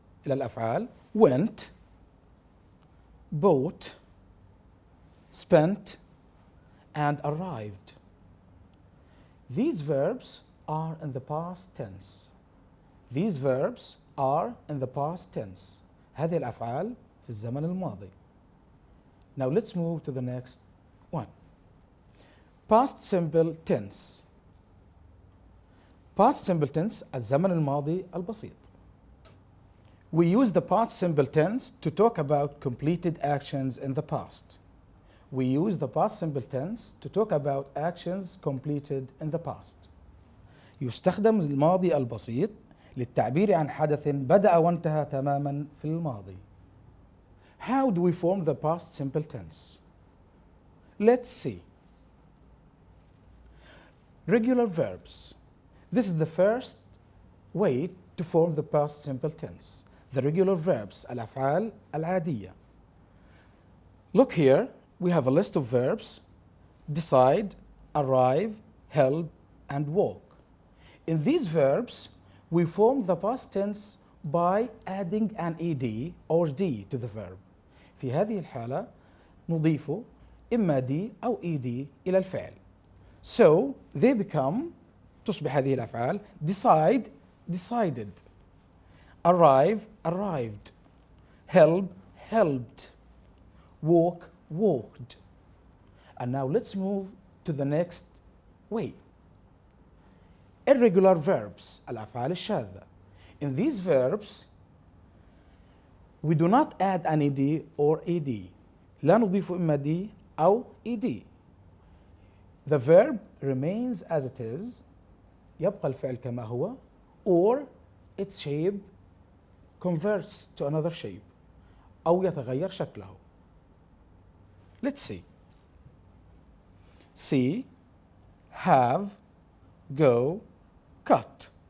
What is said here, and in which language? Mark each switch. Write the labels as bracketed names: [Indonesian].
[Arabic] إلى الأفعال. [English] Went, bought, spent, and arrived. These verbs are in the past tense. These verbs are in the past tense. [Arabic] هذه الأفعال في الزمن الماضي. [English] Now let's move to the next one. Past simple tense. Past simple tense الزمن الماضي البسيط. We use the past simple tense to talk about completed actions in the past. We use the past simple tense to talk about actions completed in the past. [Arabic] يستخدم الماضي البسيط للتعبير عن حدث بدأ وانتهى تماما في الماضي. [English] How do we form the past simple tense? Let's see. Regular verbs. This is the first way to form the past simple tense. The regular verbs, الأفعال العادية. Look here, we have a list of verbs: decide, arrive, help, and walk. In these verbs, we form the past tense by adding an ed or d to the verb. [Arabic] في هذه الحالة نضيف إما d أو ed إلى الفعل. [English] So they become تصبح هذه الأفعال decide, decided, arrive, arrived, help, helped, walk, walked. And now let's move to the next way. Irregular verbs, الأفعال الشاذة. In these verbs, we do not add an ed or ed. [Arabic] لا نضيف إما d أو ed. [English] The verb remains as it is. يبقى الفعل كما هو, or its shape converts to another shape أو يتغير شكله. Let's see. See, have, go, cut.